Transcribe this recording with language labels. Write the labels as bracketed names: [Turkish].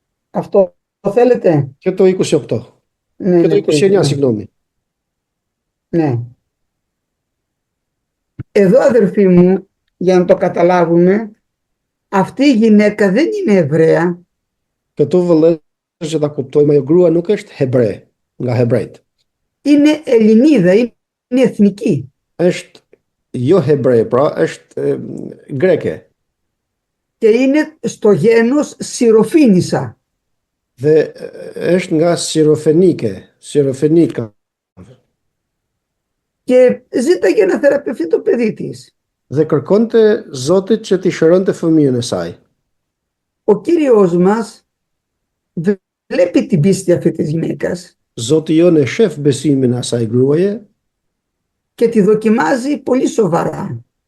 [Greek] Αυτό το θέλετε? Και το 28. Ναι, Και το ναι, 29, ναι. συγγνώμη. Ναι. Εδώ αδερφοί μου, για να το καταλάβουμε, αυτή η γυναίκα δεν είναι Εβραία. [Albanian] Këtu vëllezër që ta kuptojmë, ajo grua nuk është hebre, nga hebrejt. [Greek] Είναι Ελληνίδα, είναι εθνική. [Albanian] Është jo hebre, pra është greke [Greek] Και είναι στο γένος Σιροφίνισσα. [Albanian] dhe është nga Sirofenika [Greek] Και ζήταγε να θεραπευτεί το παιδί της. [Albanian] dhe kërkonte Zotit që t'i shëronte fëmijën e saj. [Greek] Ο Κύριος μας βλέπει την πίστη αυτή της γυναίκας [Albanian] Zoti jon e shef besimin e asaj gruaje [Greek] και τη δοκιμάζει πολύ σοβαρά.